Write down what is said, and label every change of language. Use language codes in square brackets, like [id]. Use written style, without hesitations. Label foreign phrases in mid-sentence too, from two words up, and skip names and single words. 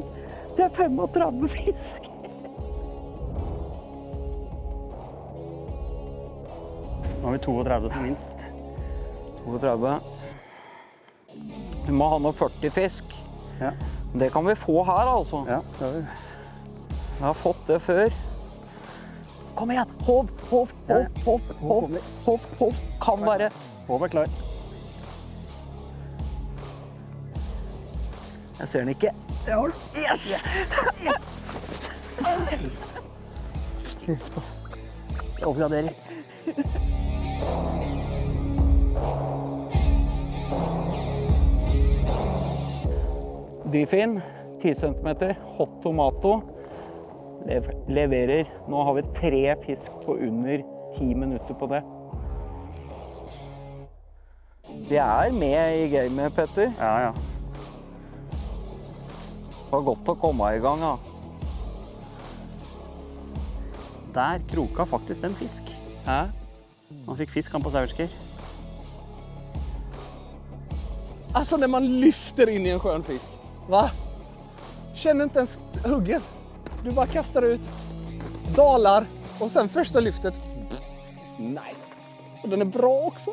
[no] Det er 35 fisk! Nå har vi 32 som minst. 32. Vi må ha noe 40 fisk. Ja. Det kan vi få her, altså. Ja, det har vi. Jeg har fått det før. Kom igjen! Hov, hov, hov, hov, hov, hov, hov. Kan være. Hov er klar. Jeg ser den ikke. Jeg har den. Yes! Yes! Oppgradering. Dyfin, 10 cm, [en] hot tomato. [no] Leverer. Nå har vi 3 fisk på under 10 minutter på det. Vi er med i gamet, Petter. Ja, ja. Det var godt å komme i gang, da. Der kroka faktisk en fisk. Hæ? Han fikk fisk han på sauersker. [sv] Alltså när man lyfter in i en skön fisk. Va? Känner inte ens huggen. Du bara kastar ut, dalar och sen första lyftet. Nice. Och den är bra också.